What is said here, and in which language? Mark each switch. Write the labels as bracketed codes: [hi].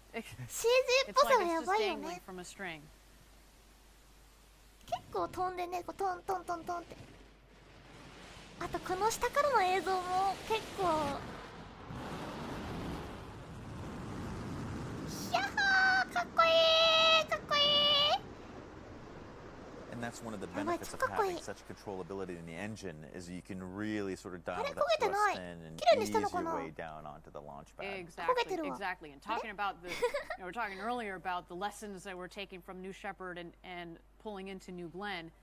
[en] It's like it's just dangling from a string. [ja] 結構飛んでね、こうトントントントンって。あとこの下からの映像も結構。ひゃっほー、かっこいい、かっこいい。 [en] And that's one of the benefits of having such controllability in the engine is you can really sort of dial that thrust in and ease your way down onto the launch pad. Exactly. And talking about the, we were talking earlier about the lessons that we're taking from New Shepard and pulling into New Glenn.